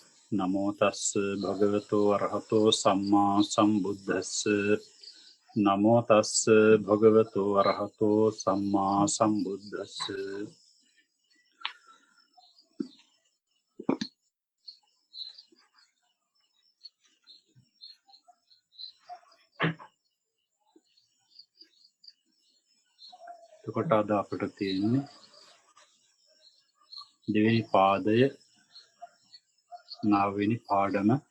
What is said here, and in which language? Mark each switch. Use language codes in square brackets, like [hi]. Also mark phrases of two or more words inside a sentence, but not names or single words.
[pi] නමෝ තස්ස භගවතු වරහතෝ සම්මා සම්බුද්දස්ස නමෝ තස්ස භගවතු වරහතෝ සම්මා සම්බුද්දස්ස [si] එතකොට අද අපිට තියෙන්නේ දෙවෙනි පාදය 9 වෙනි පාඩම.